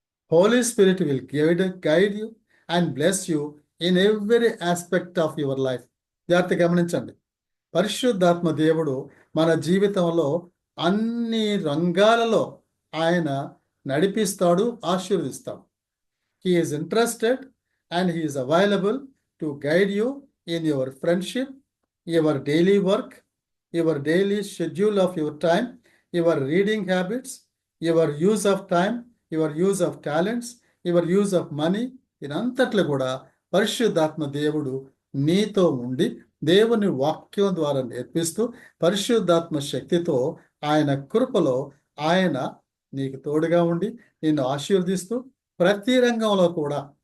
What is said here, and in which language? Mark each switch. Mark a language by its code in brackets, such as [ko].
[en] Holy Spirit will guide you and bless you in every aspect of your life. [te] జాగ్రత్త గమనించండి, పరిశుద్ధాత్మ దేవుడు మన జీవితంలో అన్ని రంగాలలో ఆయన నడిపిస్తాడు, ఆశీర్వదిస్తాడు. [en] He is interested and he is available to guide you in your friendship, your daily work, your daily schedule of your time, your reading habits, your use of time, your use of talents, your use of money. [te] ఇదంతట్లో కూడా పరిశుద్ధాత్మ దేవుడు నీతో ఉండి దేవుని వాక్యం ద్వారా నేర్పిస్తూ పరిశుద్ధాత్మ శక్తితో ఆయన కృపలో ఆయన నీకు తోడుగా ఉండి నిన్ను ఆశీర్వదిస్తూ ప్రతి రంగంలో కూడా